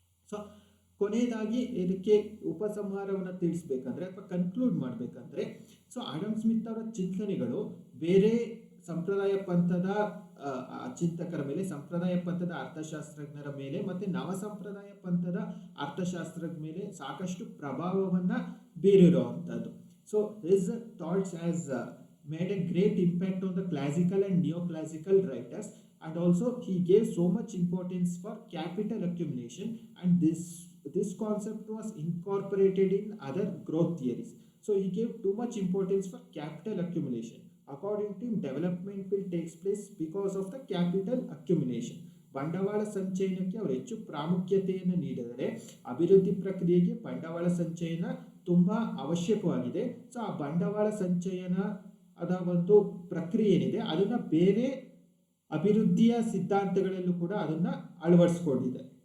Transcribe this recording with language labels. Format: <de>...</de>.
<kn>So ಕೊನೆಯದಾಗಿ ಇದಕ್ಕೆ ಉಪಸಂಹಾರವನ್ನು ತಿಳಿಸ್ಬೇಕಂದ್ರೆ ಅಥವಾ ಕನ್ಕ್ಲೂಡ್ ಮಾಡಬೇಕಂದ್ರೆ, ಸೊ ಆಡಮ್ ಸ್ಮಿತ್ ಅವರ ಚಿಂತನೆಗಳು ಬೇರೆ ಸಂಪ್ರದಾಯ ಪಂಥದ ಚಿಂತಕರ ಮೇಲೆ, ಸಂಪ್ರದಾಯ ಪಂಥದ ಅರ್ಥಶಾಸ್ತ್ರಜ್ಞರ ಮೇಲೆ ಮತ್ತು ನವ ಸಂಪ್ರದಾಯ ಪಂಥದ ಅರ್ಥಶಾಸ್ತ್ರದ ಮೇಲೆ ಸಾಕಷ್ಟು ಪ್ರಭಾವವನ್ನು ಬೀರಿರುವಂಥದ್ದು.</kn> <en>So his thoughts has made a great impact on the classical and neoclassical writers, and also he gave so much importance for capital accumulation, and this concept was incorporated in other growth theories. So he gave too much importance for capital accumulation. According to him, development will take place because of the capital accumulation.</en> <kn>ಬಂಡವಾಳ ಸಂಚಯನಕ್ಕೆ ಅವರು ಹೆಚ್ಚು ಪ್ರಾಮುಖ್ಯತೆಯನ್ನು ನೀಡಿದರೆ ಅಭಿವೃದ್ಧಿ ಪ್ರಕ್ರಿಯೆಗೆ ಬಂಡವಾಳ ಸಂಚಯನ ತುಂಬ ಅವಶ್ಯಕವಾಗಿದೆ. ಸೊ ಆ ಬಂಡವಾಳ ಸಂಚಯನ ಅದ ಒಂದು ಪ್ರಕ್ರಿಯೆ ಏನಿದೆ ಅದನ್ನು ಬೇರೆ ಅಭಿವೃದ್ಧಿಯ ಸಿದ್ಧಾಂತಗಳಲ್ಲೂ ಕೂಡ ಅದನ್ನು ಅಳವಡಿಸ್ಕೊಂಡಿದೆ.</kn>